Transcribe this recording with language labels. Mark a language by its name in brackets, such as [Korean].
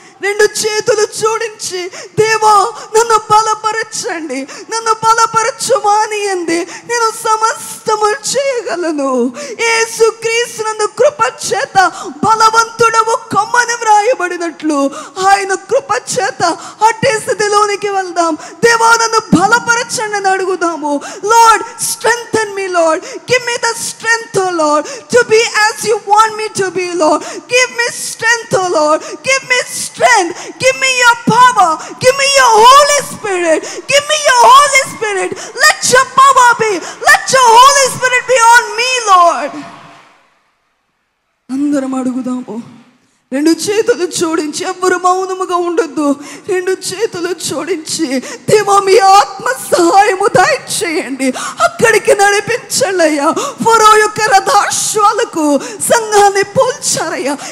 [Telugu] రెండు చేతులు జోడించి దేవా నన్ను బలపరచండి, నన్ను బలపరచుమానియండి, నేను సమస్తము చేయగలను. యేసుక్రీస్తు నందు కృప చేత బలవంతుడవు కమ్మని వ్రాయబడినట్లు ఆయన కృప చేత అట్టి స్థితిలోనికి వెళ్దాం. దేవా నన్ను బలపరచండి అని అడుగుదాము. [English] Lord, strengthen me, Lord. Give me the strength, oh Lord, to be as you want me to be, Lord. Give me strength, oh Lord. Give me strength. Give me your power. Give me your Holy Spirit. Give me your Holy Spirit. Let your power be. Let your Holy Spirit be on me, Lord. [Telugu] అందరం అడుగుదాము. రెండు చేతులు జోడించి, ఎవ్వరు మౌనముగా ఉండొద్దు. రెండు చేతులు జోడించి దేవా మీ ఆత్మ సహాయము దయచేయండి, అక్కడికి నడిపించండి అయ్యా. ఫరో యొక్క రథాశ్వాలకు సంఘాన్ని పోల్చారయ్యా.